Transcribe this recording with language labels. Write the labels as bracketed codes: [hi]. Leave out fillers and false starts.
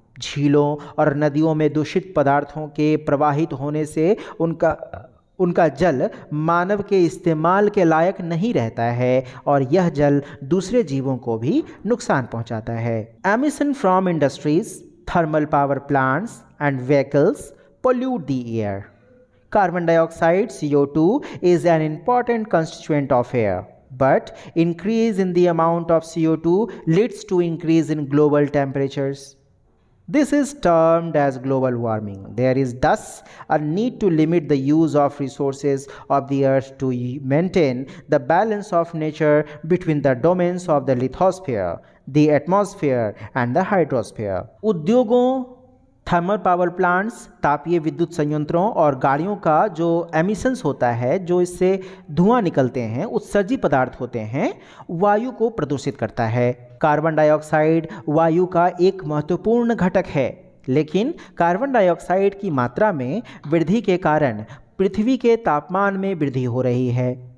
[hi] झीलों और नदियों में दूषित पदार्थों के प्रवाहित होने से उनका जल मानव के इस्तेमाल के लायक नहीं रहता है और यह जल दूसरे जीवों को भी नुकसान पहुंचाता है। [en] Emission from industries, thermal power plants and vehicles pollute the air. Carbon dioxide CO2 is an important constituent of air, but increase in the amount of CO2 leads to increase in global temperatures. This is termed as global warming. There is thus a need to limit the use of resources of the earth to maintain the balance of nature between the domains of the lithosphere, the atmosphere and the hydrosphere. [hi] उद्योगों, thermal power plants, तापीय विद्युत संयंत्रों और गाड़ियों का जो emissions होता है, जो इससे धुआं निकलते हैं, उत्सर्जी पदार्थ होते हैं, वायु को प्रदूषित करता है। कार्बन डाइऑक्साइड वायु का एक महत्वपूर्ण घटक है, लेकिन कार्बन डाइऑक्साइड की मात्रा में वृद्धि के कारण पृथ्वी के तापमान में वृद्धि हो रही है।